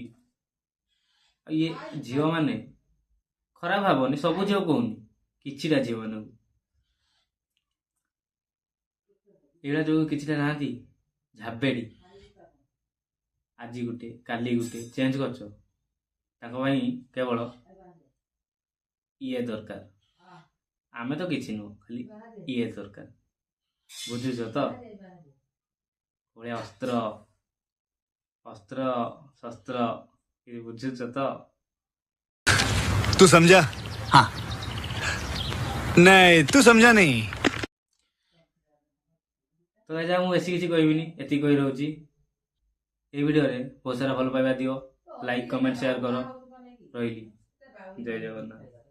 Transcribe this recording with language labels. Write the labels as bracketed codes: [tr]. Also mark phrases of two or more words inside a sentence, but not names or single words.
[or] ଇଏ ଝିଅ ମାନେ ଖରାପ ଭାବନି, ସବୁ ଝିଅ କହୁନି, କିଛିଟା ଝିଅ ମାନଙ୍କୁ ଏଇଟା ଯୋଉ କିଛିଟା ନାହାନ୍ତି ଝାବେଡି, ଆଜି ଗୋଟେ କାଲି ଗୋଟେ ଚେଞ୍ଜ କରୁଛ, ତାଙ୍କ ପାଇଁ କେବଳ ଇଏ ଦରକାର। ଆମେ ତ କିଛି ନୁହଁ, ଖାଲି ଇଏ ଦରକାର। ବୁଝୁଛ ତ? ଭଳିଆ ଅସ୍ତ୍ର ଅସ୍ତ୍ର ଶସ୍ତ୍ର ବୁଝୁଛ ତ? [hi] तू समझा? हाँ नहीं तू समझा नहीं। [or] ତ ଗାଇଜ ମୁଁ ବେଶୀ କିଛି କହିବିନି, ଏତିକି କହି ରହୁଛି। এই ଭିଡ଼ିଓରେ ବହୁତ ସାରା ଭଲ ପାଇବା ଦିଅ, [en] like comment share [or] କର। ରହିଲି, ଜୟ ଜଗନ୍ନାଥ।